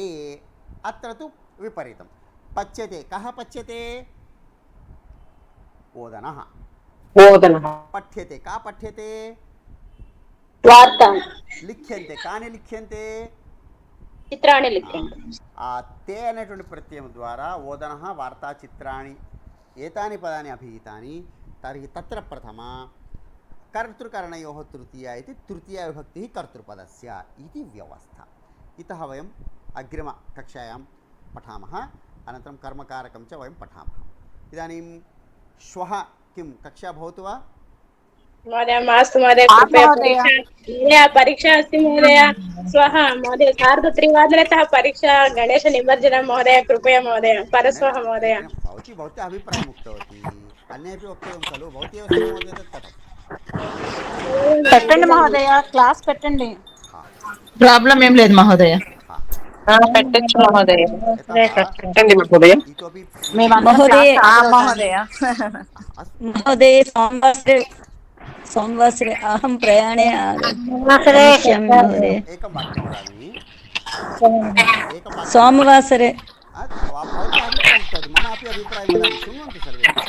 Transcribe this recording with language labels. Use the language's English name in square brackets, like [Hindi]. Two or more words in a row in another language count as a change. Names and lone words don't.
[Sanskrit] अत्र तु विपरीतं. पच्यते. कः पच्यते? ओदनः. पठ्यते. का पठ्यते? वार्ता. लिख्यन्ते. कानि लिख्यन्ते? चित्राणि लिख्यन्ते. ते [Telugu] అనేటువంటి ప్రత్యయం ద్వారా [Sanskrit] ओदनः वार्ता चित्राणि एतानि पदानि अभिहितानि. तर्हि तत्र प्रथम कर्तृकरणयोः तृतीया इति तृतीया विभक्तिः कर्तृपदस्य इति व्यवस्था. इतः वयम् अग्रिमकक्षायां पठामः. अनन्तरं कर्मकारकं च वयं पठामः. इदानीं श्वः किं कक्षा भवतु वा? महोदय मास्तु महोदय, कृपया परीक्षा अस्ति महोदय. श्वः महोदय 3:30 परीक्षा. गणेशनिमज्जनं महोदय, कृपया महोदय. परश्वः महोदय. भवती अभिप्रायम् उक्तवती, अन्येपि वक्तव्यं खलु. भवती एव सममोदयत् तत् [Telugu] పెట్టండి మహోదయ, క్లాస్ పెట్టండి. ప్రాబ్లం ఏం లేదు మహోదయ. పెట్టచ్చు మహోదయ. [Sanskrit] यतः [Telugu] పెట్టండి మహోదయ. [Sanskrit] इतोपि महोदय महोदय महोदय सोमवासरे अहं प्रयाणे गमिष्यामि महोदय. एकं वाक्यं वदामि, एकं वाक्यं सोमवासरे भवत्याः अभिप्रायं उक्तवती, मम अपि अभिप्रायं वदामि, शृण्वन्तु सर्वे।